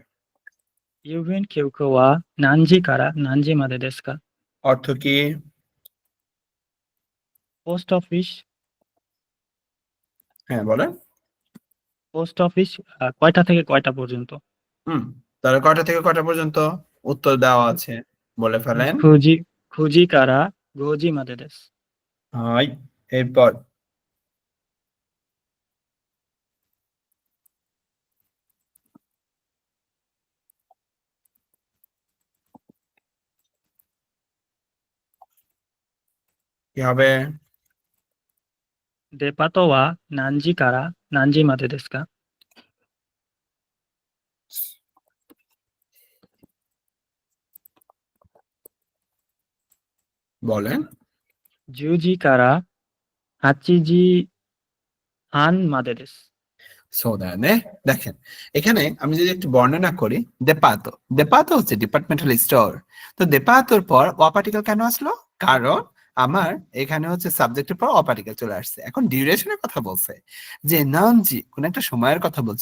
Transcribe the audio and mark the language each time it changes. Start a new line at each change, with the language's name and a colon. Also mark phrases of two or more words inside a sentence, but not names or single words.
Japanese: 郵便局は何時から何時までですか?
Bangla: অর্থ কি? পোস্ট অফিস, হ্যাঁ বলেন। পোস্ট অফিস কয়টা থেকে কয়টা পর্যন্ত? হুম, তাহলে কয়টা থেকে কয়টা পর্যন্ত? উত্তর দেওয়া আছে, বলে ফেলেন।
Japanese: 9 時から5時までです。
Bangla: হাই, এরপর কি হবে?
Japanese: デパートは何時から何時までですか?
Bangla: বলেন।
Japanese: 10時から8時半までです。
Bangla: সোদানে, দেখেন এখানে আমি যদি একটু বর্ণনা করি, দেপাতো, দেপাতো হচ্ছে ডিপার্টমেন্টাল স্টোর। তো দেপাতোর পর অপার্টিকেল কেন আসলো? কারণ আমার এখানে হচ্ছে সাবজেক্টের পর অপার্টিকেল চলে আসছে। এখন ডিউরেশনের কথা বলছে, যে নাউনজি কোন একটা সময়ের কথা বলছে।